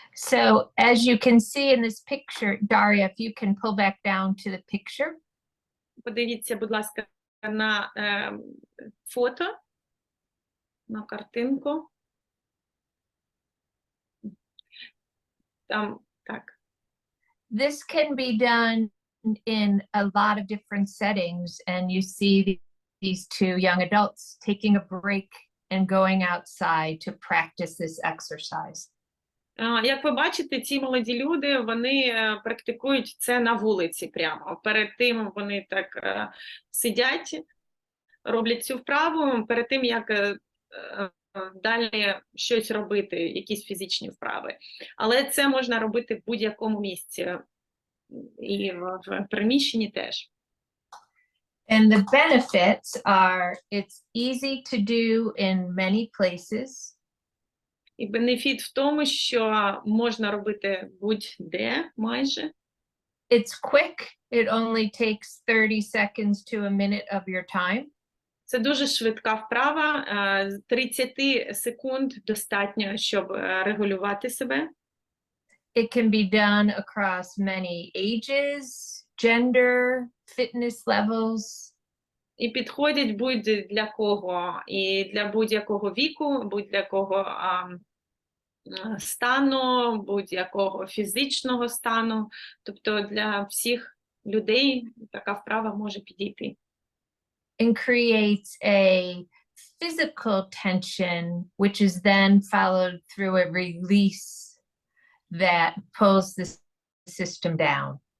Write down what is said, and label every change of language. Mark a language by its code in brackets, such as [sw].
[en] So as you can see in this picture, Daria, if you can pull back down to the picture. [uk] Подивіться, будь ласка, на фото, на картинку. Там, так. [en] This can be done in a lot of different settings, and you see these two young adults taking a break and going outside to practice this exercise. [uk] Як ви бачите, ці молоді люди, вони практикують це на вулиці прямо. Перед тим вони так сидять, роблять цю вправу, перед тим, як далі щось робити, якісь фізичні вправи. Але це можна робити в будь-якому місці. І в приміщенні теж. [en] And the benefits are, it's easy to do in many places. [uk] І бенефіт в тому, що можна робити будь-де майже. [en] It's quick. It only takes 30 seconds to a minute of your time. [uk] Це дуже швидка вправа. 30 секунд достатньо, щоб регулювати себе. It can be done across many ages, gender, fitness levels. І підходять будь-для кого. І для будь-якого віку, будь-якого стану, будь-якого фізичного стану. Тобто для всіх людей така вправа може підійти. [en] And creates a physical tension, which is then followed through a release that pulls the system down.